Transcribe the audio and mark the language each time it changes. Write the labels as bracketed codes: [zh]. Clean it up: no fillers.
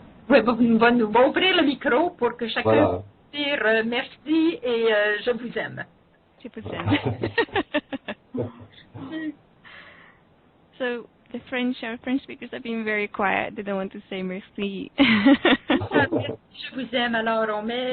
[fr] Oui, on va ouvrir le micro pour que chacun Voilà. puisse dire merci et je vous aime. Je vous aime. [en] So the our French speakers have been very quiet. They don't want to say merci. [fr] Je vous aime, alors on met